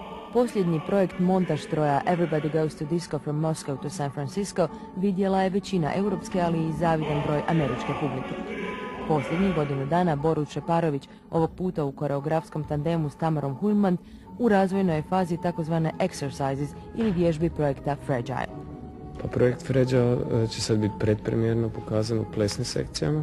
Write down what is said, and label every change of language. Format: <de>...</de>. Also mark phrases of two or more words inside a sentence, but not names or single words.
<hr>Posljednji projekt montaž stroja Everybody Goes to Disco from Moscow to San Francisco vidjela je većina europske, ali i zavidan broj američke publike. Posljednjih godinu dana Borut Šeparović, ovog puta u koreografskom tandemu s Tamarom Hullman, u razvojnoj je fazi takozvane exercises ili vježbi projekta Fragile. Pa projekt Fragile će sad biti predpremjerno pokazan u plesnim sekcijama.</hr>